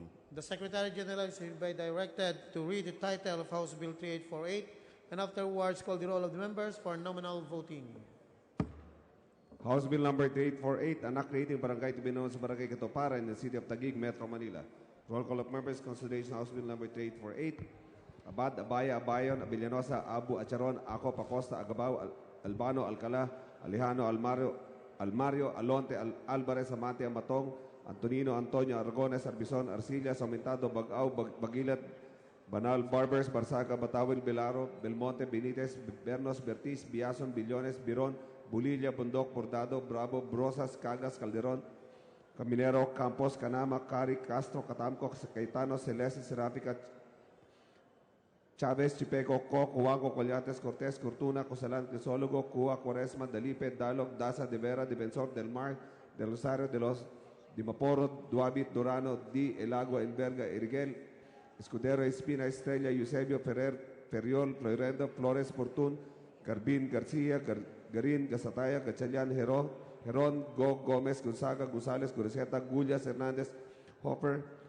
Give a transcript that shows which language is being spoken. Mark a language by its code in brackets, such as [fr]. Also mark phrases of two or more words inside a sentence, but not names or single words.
[en] The Secretary General is hereby directed to read the title of House Bill 3848 and afterwards call the roll of the members for nominal voting. House Bill number 3848, Anak Creating Barangay Tibinoon sa Barangay Katoparan in the City of Taguig, Metro Manila. Roll call of members, consideration House Bill number 3848. Abad, Abaya, Abayon, Abilianosa, Abu, Acharon, Ako, Pacosta, Agabao, Albano, Alcala, Alejano, Almario, Alonte, Alvarez, Amante, Amatong, Antonino, Antonio, Aragones, Arbizon, Arcilla, Somentado, Bagao, Bagilat, Banal, Barbers, Barsaga, Batawil, Belaro, Belmonte, Benitez, Bernos, Bertis, Biason, Billones, Biron, Bulilla, Bundok, Bordado, Bravo, Brosas, Cagas, Calderon, Caminero, Campos, Canama, Cari, Castro, Catamco, Cayetano, Celeste, Serafica, Chavez, Chipeco, Co, Cuago, Collates, Cortés, Cortuna, Cosalan, Crisólogo, Cua, Cuaresma, Dalipe, Dalog, Daza, De Vera, Defensor, Del Mar, Del Rosario, de los Dimaporo, Duabit, Durano, Di, El Agua, Enverga, Eriguel, Escudero, Espina, Estrella, Eusebio, Ferrer, Ferriol, Floredo, Flores, Fortun, Garbin, García, Garin, Gasataya, Gachalian, Heron, Go, Gomez, Gonzaga, González, Gureceta, Gullas, Hernández, Hopper,